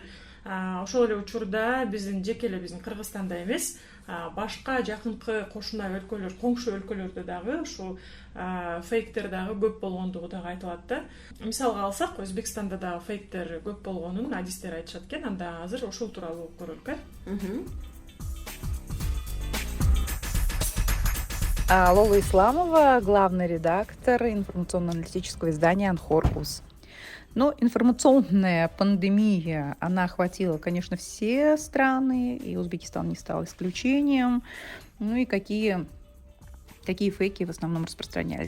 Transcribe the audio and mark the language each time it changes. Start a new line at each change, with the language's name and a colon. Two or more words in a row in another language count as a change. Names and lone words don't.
Kyrgyz: Ошол эле учурда биздин жеке эле биздин Кыргызстанда эмес, башка жакынкы кошуна өлкөлөр, коңшу өлкөлөрдө дагы ушул фейктер дагы көп болгондугу дагы айтылат да. Мисалга алсак, Өзбекстанда дагы фейктер көп болгонун адистер айтышат экен. Анда азыр ошол тууралуу көрөлүк. Лола Исламова,
Russian: главный редактор информационно-аналитического издания «Анхоркус». Но информационная пандемия, она охватила, конечно, все страны, и Узбекистан не стал исключением. Ну и какие фейки в основном распространялись?